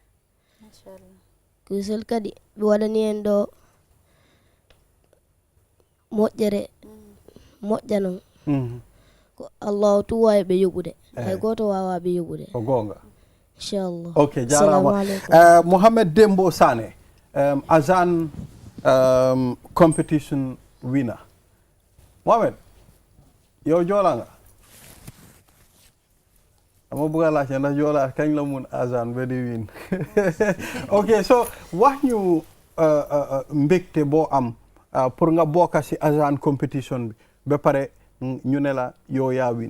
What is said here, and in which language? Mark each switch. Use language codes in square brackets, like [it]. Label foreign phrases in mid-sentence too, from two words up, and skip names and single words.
[ff] kisel kadi ɓe waɗani en ɗo moƴƴere moƴƴa noon ko Allah tu wawi ɓe yoɓude hay goto wawa ɓe yoɓude ko gonga inchallah. [en] Ok, jarama. Mohamed Dembo Sane, Azaan competition winner. [wo] Mohamed, yow joola nga? Ama bëgg a laajte ndax joola kañ la mun Azaan ba di win. Ok, so wax ñu mbégte boo am pour nga bokk si Azaan competition bi ba pare ñu ne la yow yaa win.